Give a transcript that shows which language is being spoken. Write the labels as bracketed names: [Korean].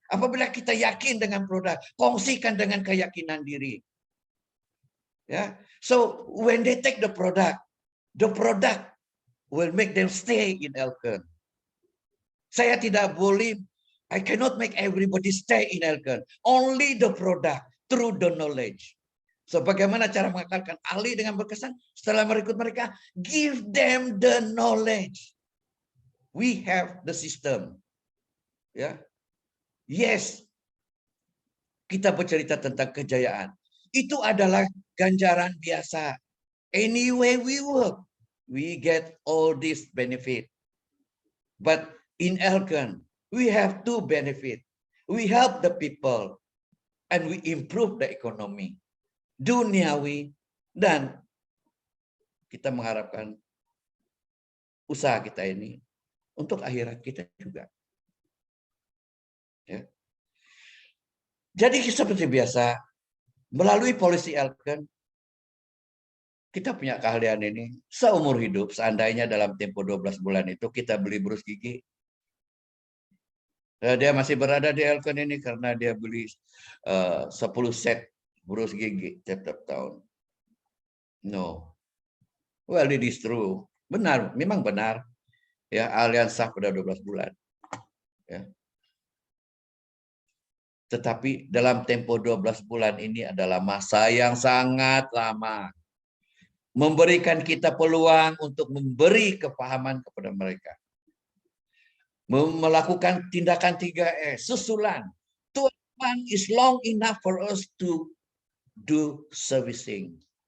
[Malay] Apabila kita yakin dengan produk, kongsikan dengan keyakinan diri. [English] Ya, so when they take the product will make them stay in Elken. [Malay] Saya tidak boleh, [English] I cannot make everybody stay in Elken. Only the product through the knowledge. [Malay] So bagaimana cara mengakalkan ahli dengan berkesan? Setelah merekrut mereka, [English] give them the knowledge. We have the system. Ya, yes, [Malay] kita bercerita tentang kejayaan. Itu adalah ganjaran biasa. [English] Anyway we work, we get all this benefit. But in Elken, we have two benefit. We help the people and we improve the economy. [Malay] Duniawi dan kita mengharapkan usaha kita ini untuk akhirat kita juga. Ya. Jadi seperti biasa, melalui polisi Elken, kita punya keahlian ini seumur hidup. Seandainya dalam tempo 12 bulan itu kita beli brus gigi. Dia masih berada di Elken ini karena dia beli 10 set brus gigi setiap tahun. [English] No. Well, it is true. [Malay] Benar, memang benar. Ya, keahlian sah pada 12 bulan. Ya. Tetapi dalam tempo 12 bulan ini adalah masa yang sangat lama. Memberikan kita peluang untuk memberi kepahaman kepada mereka. Melakukan tindakan 3S, susulan. [English] 12 months is long enough for us to do servicing.